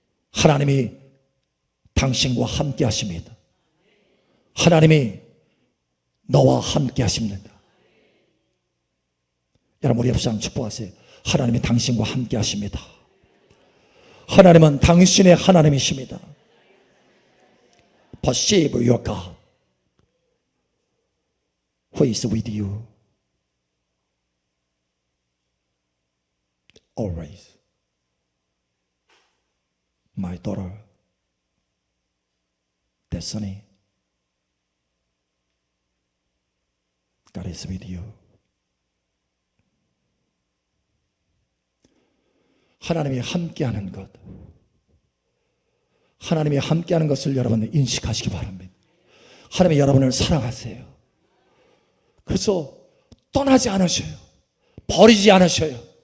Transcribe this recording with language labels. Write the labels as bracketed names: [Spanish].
[Korean] 하나님이 당신과 함께 하십니다. 하나님이 너와 함께 하십니다. 여러분, 우리 옆사람 축복하세요. 하나님이 당신과 함께 하십니다. 하나님은 당신의 하나님이십니다. [English] Perceive your God who is with you always. My daughter, Destiny, God is with you. [Korean] 하나님이 함께하는 것, 하나님이 함께하는 것을 여러분 인식하시기 바랍니다. 하나님이 여러분을 사랑하세요. 그래서 떠나지 않으셔요. 버리지 않으셔요.